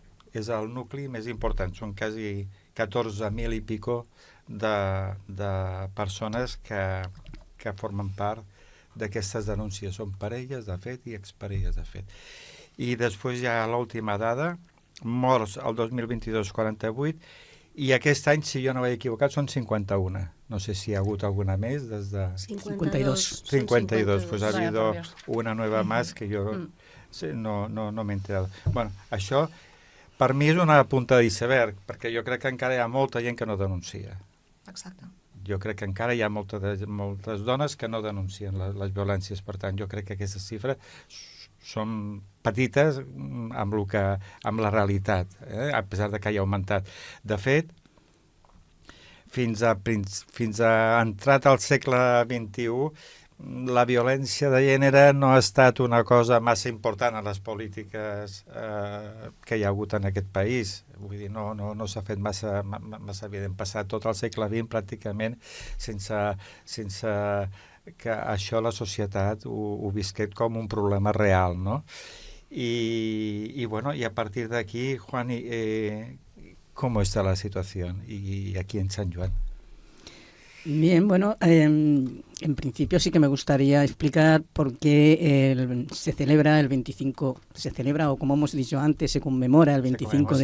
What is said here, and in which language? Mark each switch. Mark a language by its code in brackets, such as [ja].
[ca] És el nucli més important, són quasi 14.000 i pico de persones que formen part d'aquestes denúncies. Són parelles de fet i exparelles de fet. I després hi ha l'última dada, morts el 2022, 48, i aquest any, si jo no m'he equivocat, són 51. No sé si hi ha hagut alguna més des de... 52. [es] 52, pues ha habido una nueva más que [ca] jo no m'he enterat. Bueno, això per mi és una punta d'iceberg, perquè jo crec que encara hi ha molta gent que no denuncia. Exacte. Jo crec que encara hi ha moltes dones que no denuncien les violències. Per tant, jo crec que aquestes xifres són petites amb la realitat, a pesar de que hagi augmentat. De fet, fins a entrat al segle XXI, la violència de gènere no ha estat una cosa massa important en les polítiques que hi ha hagut en aquest país. Vull dir, no s'ha fet massa evident. Passat tot el segle XX pràcticament sense que això la societat ho visqués com un problema real, no? [es] Y a partir de aquí, Juan, ¿cómo está la situación y aquí en San Juan? Bien, bueno, en principio sí que me gustaría explicar por qué se celebra el 25, o como hemos dicho antes, se conmemora el 25 de noviembre.